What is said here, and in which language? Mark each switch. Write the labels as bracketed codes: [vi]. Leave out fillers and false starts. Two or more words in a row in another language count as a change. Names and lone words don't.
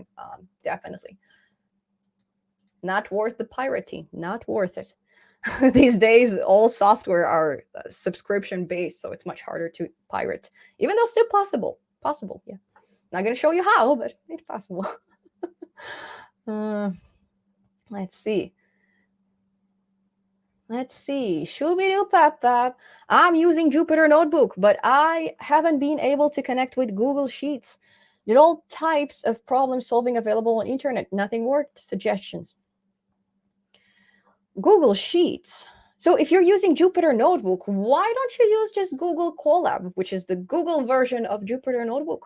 [en] Definitely. Not worth the pirating. Not worth it. These days, all software are subscription based, so it's much harder to pirate, even though still possible. Possible, yeah. Not going to show you how, but it's possible. Let's see. Shooby-doo-pap-pap. I'm using Jupyter Notebook, but I haven't been able to connect with Google Sheets. There are all types of problem solving available on internet. Nothing worked. Suggestions. Google Sheets. So if you're using Jupyter Notebook, why don't you use just Google Colab, which is the Google version of Jupyter Notebook?